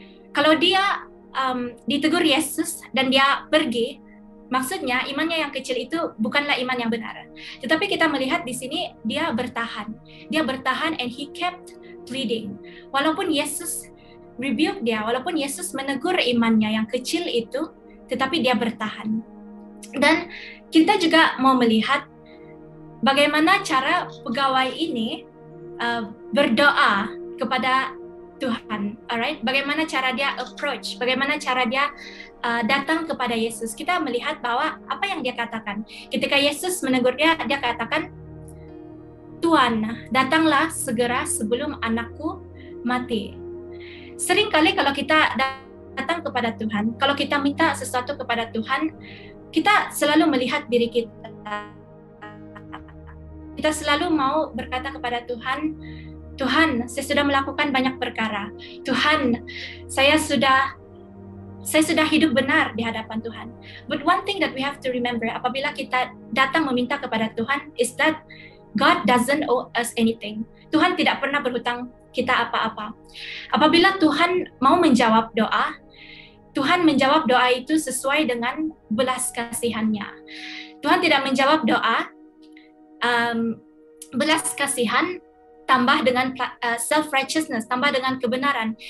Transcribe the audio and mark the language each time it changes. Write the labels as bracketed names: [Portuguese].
[Indonesian] Kalau dia ditegur Yesus dan dia pergi, maksudnya imannya yang kecil itu bukanlah iman yang benar. Tetapi kita melihat di sini dia bertahan. Dia bertahan [English] and he kept pleading. [Indonesian] Walaupun Yesus rebuke dia, walaupun Yesus menegur imannya yang kecil itu, tetapi dia bertahan. Dan kita juga mau melihat bagaimana cara pegawai ini berdoa kepada Tuhan, alright? Bagaimana cara dia approach, bagaimana cara dia datang kepada Yesus. Kita melihat bahwa apa yang dia katakan. Ketika Yesus menegur dia, dia katakan, Tuhan, datanglah segera sebelum anakku mati. Seringkali kalau kita datang kepada Tuhan, kalau kita minta sesuatu kepada Tuhan, kita selalu melihat diri kita. Kita selalu mau berkata kepada Tuhan, Tuhan, saya sudah melakukan banyak perkara. Tuhan, saya sudah hidup benar di hadapan Tuhan. [English] But one thing that we have to remember [Indonesian] apabila kita datang meminta kepada Tuhan [English] is that God doesn't owe us anything. [Indonesian] Tuhan tidak pernah berhutang kita apa-apa. Apabila Tuhan mau menjawab doa, Tuhan menjawab doa itu sesuai dengan belas kasihannya. Tuhan tidak menjawab doa belas kasihan tambah dengan self-righteousness, tambah dengan kebenaran.